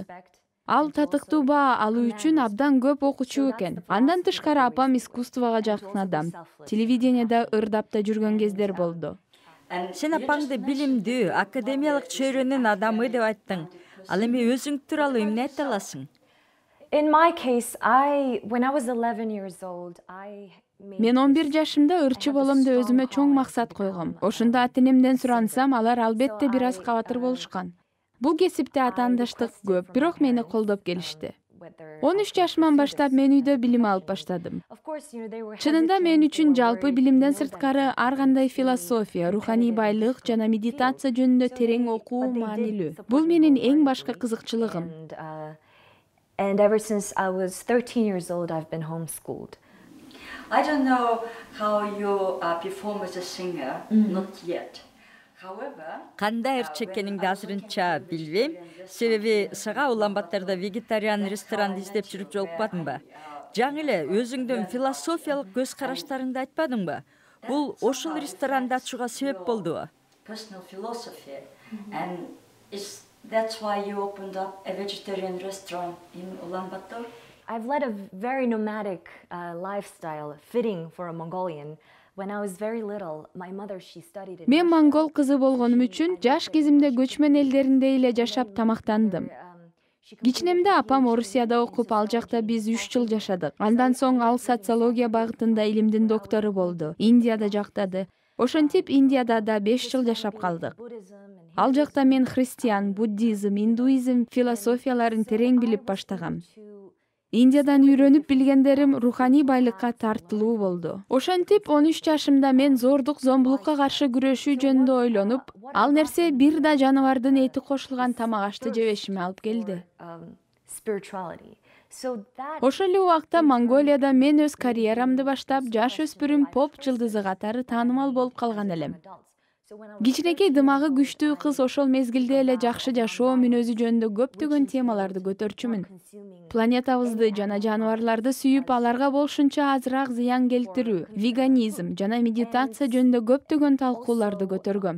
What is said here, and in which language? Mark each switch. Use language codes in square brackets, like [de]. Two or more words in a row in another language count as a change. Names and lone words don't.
[ky] Ал татыктуу баа алуу үчүн абдан көп окучу экен. Андан тышкары апам искусствого жакын адам. Телевидениеда ырдап да жүргөн кездер болду. Сен апаңды билимдүү, академиялык чөйрөнүн адамы деп айттың. Ал эми өзүң тууралуу эмне айта аласың? [en] In my case, when I was 11 years old, [ky] Мен 11 жашымда ырчы болом деп өзүмө чоң максат койгом. Ошондо ата-энемден сурансам, алар албетте бир аз кабатыр болушкан. Бул кесипте атаандаштык көп, бирок мени колдоп келишти. 13 жашыман баштап мен үйдө билим алып баштадым. Чынында мен үчүн жалпы билимден сырткары ар кандай философия, руханий байлык жана медитация жөнүндө терең окуу маанилүү. Бул менин эң башкы кызыкчылыгым. [en] And ever since I was 13 years old, I've been homeschooled. I don't know how you perform as a singer, not yet. However, [ky] Кандай ырчеккениңди азырынча билбейм. Себеби сага Улан-Батордо вегетариан ресторанды издеп жүрүп жолукпадыңбы? Жаңы эле өзүңдүн философиялык көз караштарыңды айтпадыңбы? Бул ошол ресторанды ачууга себеп болдубу? [en] personal philosophy, and that's why you opened up a vegetarian restaurant in Ulaanbaatar? I've led a very nomadic lifestyle, fitting for a Mongolian. When I was very little, my mother, she studied in [ky] Мен монгол кызы болгонум үчүн жаш кезимде көчмөн элдеринде эле жашап тамактандым. Кичинемде апам Орусияда окуп, ал жакта биз 3 жыл жашадык. Андан соң ал социология багытында илимдин доктору болду. Индияда жактады. Ошентип Индияда да 5 жыл жашап калдык. Ал жакта мен христиан, буддизм, индуизм философияларын терең билип баштагам. Индиядан үйрөнүп билгендерим руханий байлыкка тартылуу болду. Ошентип 13 жашымда мен зордук, зомбулукка каршы күрөшүү жөнүндө ойлонуп, ал нерсе бир да жаныбардын эти кошулган тамак ашты жебешиме алып келди. [en] spirituality. So that [ky] Ошол эле убакта Монголияда мен өз карьерамды баштап, жаш өспүрүм поп жылдызы катары таанымал болуп калган элем. Кичинекей дымагы күчтүү кыз ошол мезгилде эле жакшы жашоо мүнөзү жөнүндө көптөгөн темаларды көтөрчүмүн. Планетабызды жана жаныбарларды сүйүп, аларга болушунча азыраак зыян келтирүү, веганизм жана медитация жөнүндө көптөгөн талкууларды көтөргөм.